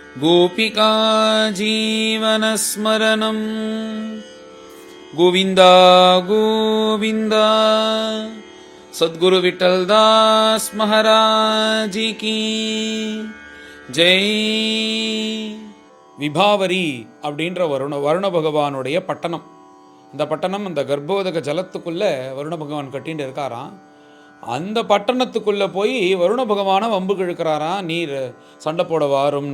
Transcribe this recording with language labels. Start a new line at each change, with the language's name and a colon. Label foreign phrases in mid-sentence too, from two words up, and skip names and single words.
Sanskrit: गोपिका जीवनस्मरणं
Hindi: गोविन्द गोविन्द सद्गुरु विठलदास महाराज की ஜெய்.
Tamil: விபாவரி அப்படின்ற வருண பகவானுடைய பட்டணம். இந்த பட்டணம் அந்த கர்ப்போதக ஜலத்துக்குள்ள வருண பகவான் கட்டின்னு இருக்காராம். அந்த பட்டணத்துக்குள்ளே போய் வருண பகவானை வம்புக்கு இழுக்கிறாராம், நீர் சண்டை போட வாரும்னு.